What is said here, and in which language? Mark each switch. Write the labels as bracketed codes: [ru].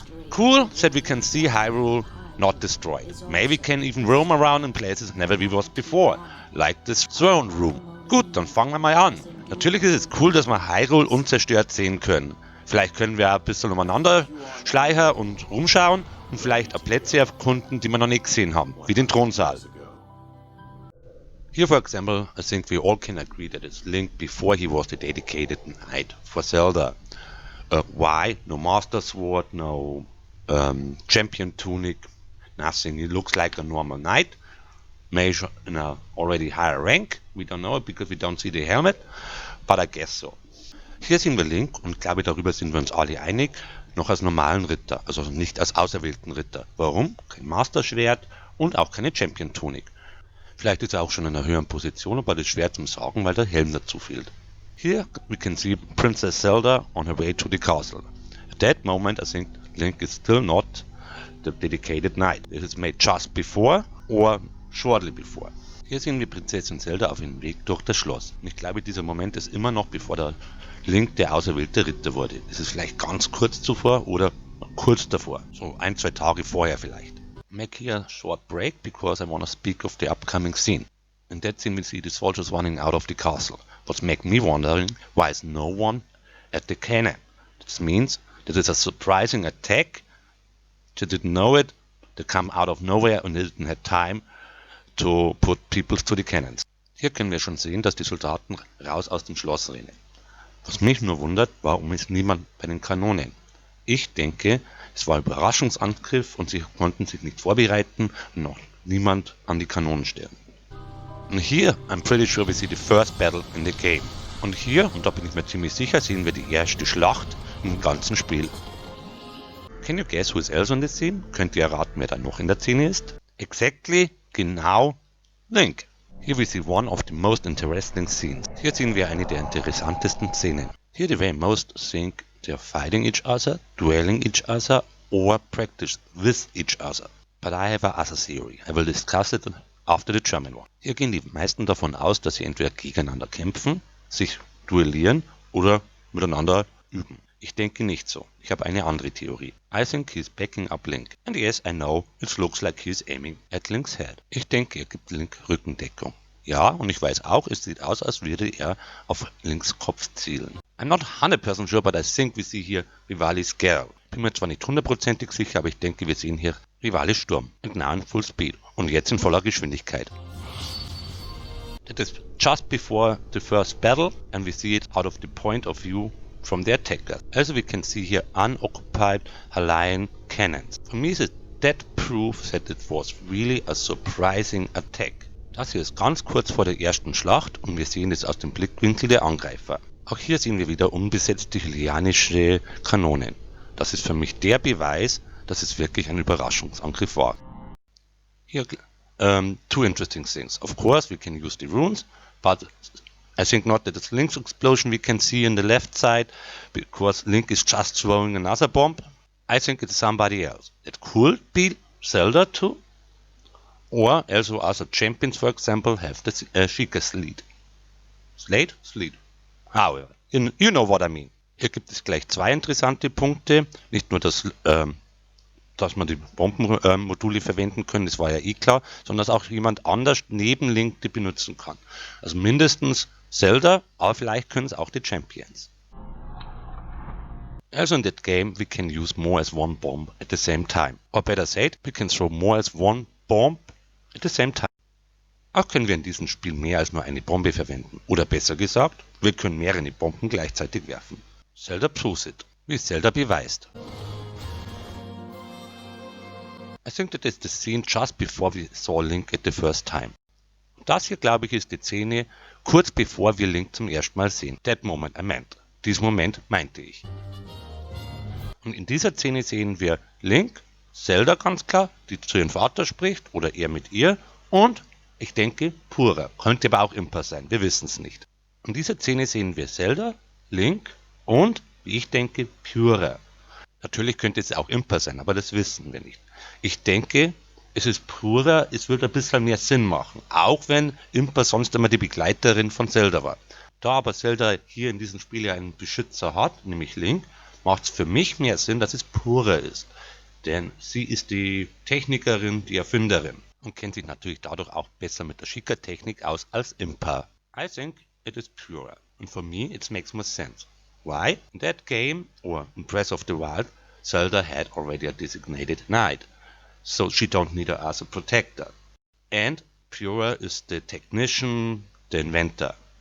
[en] Cool that we can see Hyrule not destroyed. Maybe we can even roam around in places never we was before, like this throne room. [de] Gut, dann fangen wir mal an. Natürlich ist es cool, dass wir Hyrule unzerstört sehen können. Vielleicht können wir ein bisschen umeinander schleichen und rumschauen und vielleicht auch Plätze erkunden, die wir noch nicht gesehen haben, wie den Thronsaal. [en] Here, for example, I think we all can agree that it's Link before he was the dedicated knight for Zelda. Why? No Master Sword, no Champion Tunic, nothing. He looks like a normal knight, maybe in a already higher rank. We don't know it because we don't see the helmet, but I guess so. [de] Hier sehen wir Link und ich glaube, darüber sind wir uns alle einig, noch als normalen Ritter, also nicht als auserwählten Ritter. Warum? Kein Master Schwert und auch keine Champion Tunic. Vielleicht ist er auch schon in einer höheren Position, aber das ist schwer zum sagen, weil der Helm dazu fehlt. [en] Here we can see Princess Zelda on her way to the castle. At that moment I think Link is still not the dedicated knight. It is made just before or shortly before. [de] Hier sehen wir Prinzessin Zelda auf ihrem Weg durch das Schloss. Und ich glaube, dieser Moment ist immer noch bevor der Link der auserwählte Ritter wurde. Es ist vielleicht ganz kurz zuvor oder kurz davor. So 1-2 Tage vorher vielleicht. [en] Make here a short break because I want to speak of the upcoming scene. In that scene we see the soldiers running out of the castle. What's making me wondering, why is no one at the cannon? This means that it's a surprising attack. They didn't know it, they come out of nowhere and they didn't have time to put people to the cannons. [de] Hier können wir schon sehen, dass die Soldaten raus aus dem Schloss rennen. Was mich nur wundert, warum ist niemand bei den Kanonen? Ich denke, es war ein Überraschungsangriff und sie konnten sich nicht vorbereiten und noch niemand an die Kanonen stellen. Und hier, [en] I'm pretty sure we see the first battle in the game. [de] Und hier, und da bin ich mir ziemlich sicher, sehen wir die erste Schlacht im ganzen Spiel. [en] Can you guess who is else on the scene? [de] Könnt ihr erraten, wer da noch in der Szene ist? [en] Exactly, [de] genau, [en] Link. Here we see one of the most interesting scenes. [de] Hier sehen wir eine der interessantesten Szenen. [en] Here the way most think they are fighting each other, dueling each other or practice with each other. But I have a other theory. I will discuss it after the German one. [de] Hier gehen die meisten davon aus, dass sie entweder gegeneinander kämpfen, sich duellieren oder miteinander üben. Ich denke nicht so. Ich habe eine andere Theorie. [en] I think he's backing up Link. And yes, I know, it looks like he's aiming at Link's head. [de] Ich denke, er gibt Link Rückendeckung. Ja, und ich weiß auch, es sieht aus, als würde er auf Links Kopf zielen. [en] I'm not 100% sure, but I think we see here Rivali's Girl. [de] Bin mir zwar nicht hundertprozentig sicher, aber ich denke, wir sehen hier Rivalis Sturm. [en] And now in full speed. [de] Und jetzt in voller Geschwindigkeit. [en] It is just before the first battle and we see it out of the point of view from the attackers. Also we can see here unoccupied Hawaiian cannons. For me is that proof that it was really a surprising attack. [de] Das hier ist ganz kurz vor der ersten Schlacht und wir sehen es aus dem Blickwinkel der Angreifer. Auch hier sehen wir wieder unbesetzte hylianische Kanonen. Das ist für mich der Beweis, dass es wirklich ein Überraschungsangriff war. [en] Here, two interesting things. Of course, we can use the runes, but I think not that it's Link's explosion we can see in the left side, because Link is just throwing another bomb. I think it's somebody else. It could be Zelda too, or also other champions, for example, have the Sheikah Slate. Slate? However, you know what I mean. [de] Hier gibt es gleich zwei interessante Punkte. Nicht nur, dass man die Bombenmodule verwenden können, das war ja eh klar, sondern dass auch jemand anders neben Link die benutzen kann. Also mindestens Zelda, aber vielleicht können es auch die Champions. [en] Also in that game we can use more as one bomb at the same time. Or better said, we can throw more as one bomb at the same time. [de] Auch können wir in diesem Spiel mehr als nur eine Bombe verwenden. Oder besser gesagt, wir können mehrere Bomben gleichzeitig werfen. [en] Zelda proves it, [de] wie Zelda beweist. [en] I think that is the scene just before we saw Link at the first time. [de] Das hier, glaube ich, ist die Szene kurz bevor wir Link zum ersten Mal sehen. [en] That moment I meant. [de] Diesen Moment meinte ich. Und in dieser Szene sehen wir Link, Zelda ganz klar, die zu ihrem Vater spricht oder er mit ihr und ich denke Purah. Könnte aber auch Impa sein, wir wissen es nicht. In dieser Szene sehen wir Zelda, Link und, wie ich denke, Purah. Natürlich könnte es auch Impa sein, aber das wissen wir nicht. Ich denke, es ist Purah, es wird ein bisschen mehr Sinn machen, auch wenn Impa sonst immer die Begleiterin von Zelda war. Da aber Zelda hier in diesem Spiel ja einen Beschützer hat, nämlich Link, macht es für mich mehr Sinn, dass es Pura ist. Denn sie ist die Technikerin, die Erfinderin und kennt sich natürlich dadurch auch besser mit der Sheikah-Technik aus als Impa. [en] I think it is Pura, and for me it makes more sense. Why? In that game, or in Breath of the Wild, Zelda had already a designated knight, so she don't need her as a protector. And Pura is the technician, the inventor.